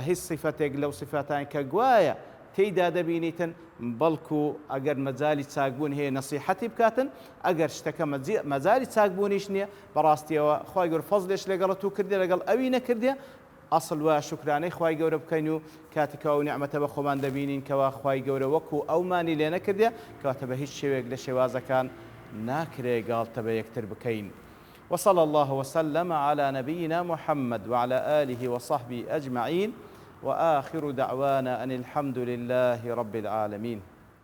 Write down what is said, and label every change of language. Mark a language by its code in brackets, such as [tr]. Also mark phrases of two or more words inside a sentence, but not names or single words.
[ckb] هیچ صیفەتێک لەو صیفەتان کە گوایە تێیدا دەبینیتن، بەڵکو ئەگەر مەجالی چاکبوون هەیە نەسیحەتی بکاتن، ئەگەر شتەکە مەجالی چاکبوونیش نییە بەڕاستیەوە خوای گەورە فەزلێش لەگەڵت و کردێ لەگەڵ ئەوی نەکردێ ئەسڵ وایە شوکرانەی خوای گەورە بکەین و کاتێکەوە نیعمەتە بە خۆمان دەبینین کەوا خوای گەورە وەکو ئەومانی لێ نەکردێ کەواتە بە هیچ شێوێک لە شێوازەکان ناکرێ گاڵتە بە یەکتر بکەین. [ar] وصلى الله وسلم على نبينا محمد وعلى آله وصحبه أجمعين، وآخر دعوانا أن الحمد لله رب العالمين.